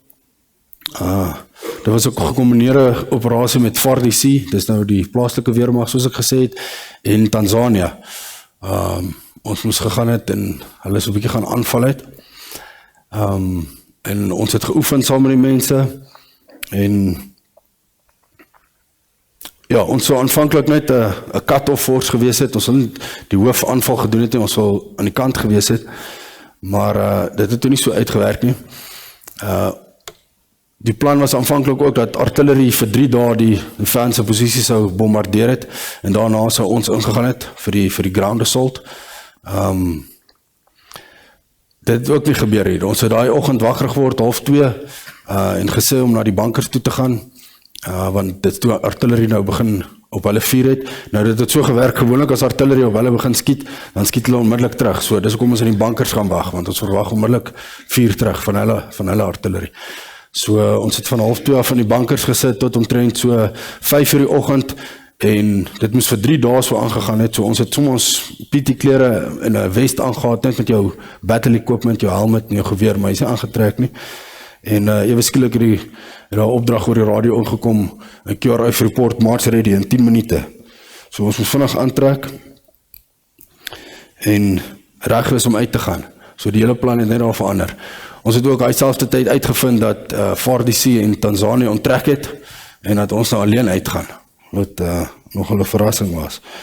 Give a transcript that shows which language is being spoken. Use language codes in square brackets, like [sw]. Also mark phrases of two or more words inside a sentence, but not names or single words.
[af] Dit was ook 'n gekombineerde operasie met FARDC, dis nou die plaaslike weermag soos ek gesê het, en Tanzanië. Ons moes gegaan het en hulle so 'n bietjie gaan aanval het. En ons het geoefen saam met die mense en ja, ons sou aanvanklik net 'n [en] cut-off force [af] gewees het. Ons sou nie die hoofaanval gedoen het nie, ons sou aan die kant gewees het. Maar dit het toe nie so uitgewerk nie. Die plan was aanvanklik ook dat artillerie vir 3 dae die vyand se posisie sou bombardeer het en daarna sou ons ingegaan het vir die [en] ground assault. [af] Dit het ook nie gebeur hier. Ons het daai oggend wakker geword 1:30 en gesê om na die bankers toe te gaan, want dit toe artillerie nou begin op hulle vuur het. Nou dit het so gewerk, gewoonlik as artillerie op hulle begin skiet, dan skiet hulle onmiddellik terug. So dis hoekom ons in die bankers gaan wag, want ons verwag onmiddellik vuur terug van hulle artillerie. So ons het van 1:30 af in die bankers gesit tot omtrent so 5:00 die oggend en dit moes vir 3 dae so aangegaan het. So ons het soms PT klere en 'n vest aangehad, net met jou [en] battle equipment, [af] jou helmet en jou geweer, maar hy's nie aangetrek nie. En ewe skielik het daar opdrag oor die radio ingekom, 'n [en] QRF report, march ready [af] in 10 minute. So ons moes vinnig aantrek en reg is om uit te gaan. So die hele plan het net al verander. Ons het ook dieselfde tyd uitgevind dat VARDC in Tanzanië onttrek het en dat ons nou alleen uitgaan, wat nogal 'n verrassing was.